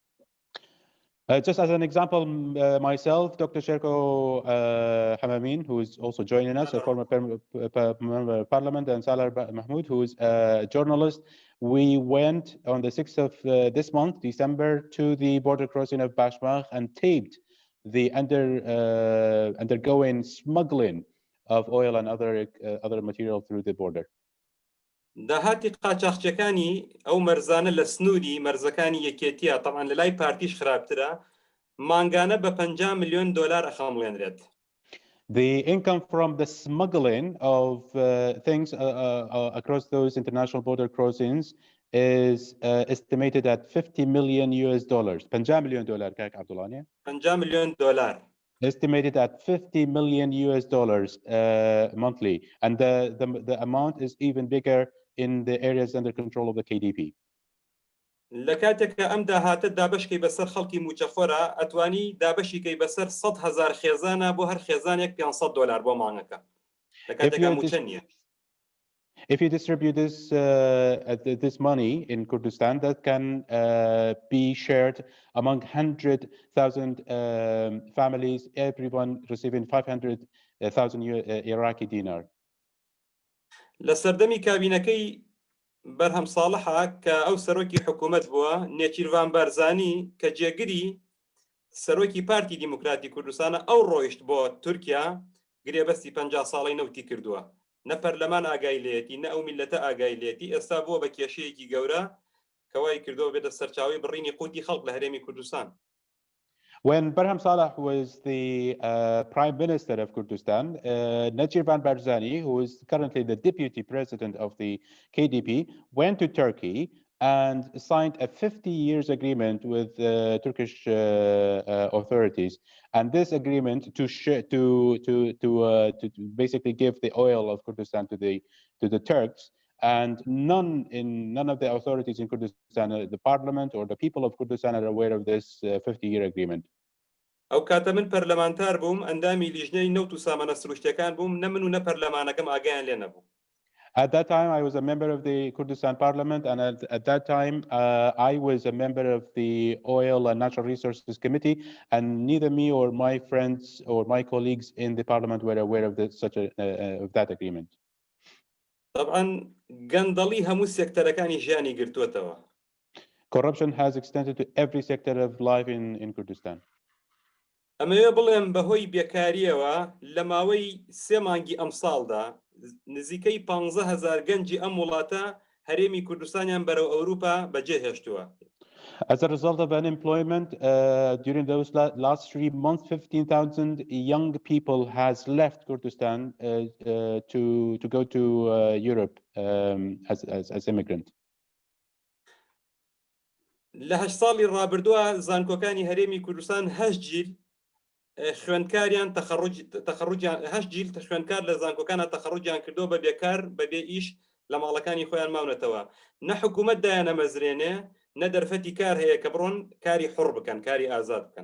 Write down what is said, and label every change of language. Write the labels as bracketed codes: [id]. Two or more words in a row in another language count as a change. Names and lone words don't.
[en] Just as an example, myself, Dr. Sherko Hamamin, who is also joining us, a former member of parliament, and Salar Mahmoud, who is a journalist, we went on the 6th of this month, December, to the border crossing of Bashmach and taped the undergoing smuggling of oil and other material through the border. [ckb] داهاتی قاچاقچەکانی ئەو مەرزانە لە سنووری مەرزەکانی یەکێتیە تەمان لە لای پارتیش خراپترە مانگانە بە 50 ملیۆن دلار ئەخەمڵێنرێت. [en] The income from the smuggling of things across those international border crossings is estimated at $50 million. [ckb] 50 مليون دولار كاك عبدالله. 50 مليون دلار. [en] Estimated at $50 million monthly, and the amount is even bigger in the areas under control of the KDP. [ckb] لە کاتێککە ئەم داهاتە دابشکەی بەسەر خەڵکی موچەخۆرە ئەتوانی دابشیکەی بەسەر 100,000 خێزانە بۆ هەر خێزانێک $500 بۆ مانگەکە لە کاتێککە موچە نییە. [en] If you distribute this money in Kurdistan, that can be shared among 100,000 families, everyone receiving 500,000 Iraqi dinar. [ckb] لە سەردەمی کابینەکەی بەرهەم ساڵحە کە ئەو سەرۆکی حکوومەت بووە نێچیروان بارزانی کە جێگری سەرۆکی پارتی دیموکراتی کوردستانە ئەو ڕۆیشت بۆ تورکیا گرێبەستی 50 ساڵی نەوتی کردووە. نە پەرلەمان ئاگای لێتی نە ئەو میلەتە ئاگای لێتی ئێستا بۆ بە کێشەیەکی گەورە کەوای کردەوە بێتە سەرچاوی بڕینی قوتی خەڵک لە هەرێمی کوردستان. [en] When Barham Saleh was the Prime Minister of Kurdistan, Najirvan Barzani, who is currently the Deputy President of the KDP, went to Turkey and signed a 50 years agreement with Turkish authorities. And this agreement to basically give the oil of Kurdistan to the Turks. And none of the authorities in Kurdistan, the parliament or the people of Kurdistan, are aware of this 50-year agreement. [ckb] ئەو کاتە من پەرلەمانتار بووم ئەندامی لیژنەی نەوت و سامانە سروشتەکان بووم نە من و نە پەرلەمانەکەم ئاگایان لێ نەبوو. [en] At that time, I was a member of the Kurdistan parliament, and at that time, I was a member of the Oil and Natural Resources Committee, and neither me or my friends or my colleagues in the parliament were aware of of that agreement. [ckb] طبعاً گەندەڵی هەموو سێکتەرەکانی ژیانی گرتووەتەوە. [en] Corruption has extended to every sector of life in Kurdistan. [ckb] ئەمەوێ بڵێم بەهۆی بێکاریەوە لە ماوەی 3 مانگی ئەم ساڵدا نزیکەی 15,000 گەنجی ئەم وڵاتە هەرێمی کوردستانیان بەرەو ئەوروپا بەجێهێشتووە. [en] As a result of unemployment, during those last 3 months, 15,000 young people has left Kurdistan to go to Europe as immigrant. [ckb] لە 8 ساڵی ڕابردووە زانکۆکانی هەرێمی کوردستان 8 جیل خوێندکاریان تەخەڕوجیان 8 جیل خوێندکار لە زانکۆکانە تەخەڕوجیان کردو بە بێکار بەبێ ئیش لە ماڵەکانی خۆیان ماونەتەوە. نە حکوومەت دایانە مەزرێنێ نە دەرفەتی کار هەیە کە بڕۆن کاری حڕ بکەن کاری ئازاد بکەن.